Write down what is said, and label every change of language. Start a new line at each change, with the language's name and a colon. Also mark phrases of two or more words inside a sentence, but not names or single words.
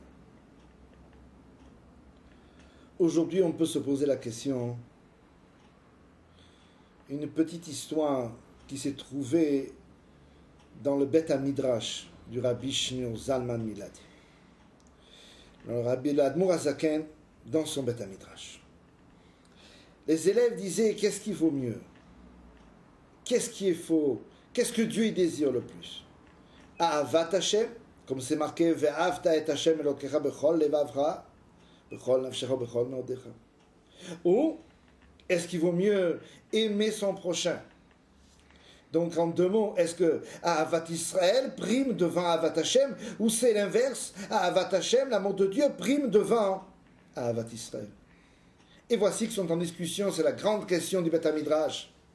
French: Aujourd'hui, on peut se poser la question, une petite histoire qui s'est trouvée dans le
Hebrew: בית המדרש
French: du Rabbi Shneur Zalman Miladi. Le Rabbi l'Admour HaZaken dans son
Hebrew: בית המדרש.
French: Les élèves disaient, qu'est-ce qui vaut mieux? Qu'est-ce qui est faux? Qu'est-ce que Dieu y désire le plus?
Hebrew: אהבת השם,
French: comme c'est marqué,
Hebrew: ואהבת את השם אלוקיך בכל לבבך, בכל נפשך בכל מאודך.
French: Ou est-ce qu'il vaut mieux aimer son prochain? Donc en deux mots, est-ce que
Hebrew: אהבת ישראל
French: prime devant
Hebrew: אהבת השם,
French: ou c'est l'inverse,
Hebrew: אהבת השם,
French: l'amour de Dieu, prime devant
Hebrew: אהבת ישראל?
French: Et voici qu'ils sont en discussion, c'est la grande question du
Hebrew: בית המדרש.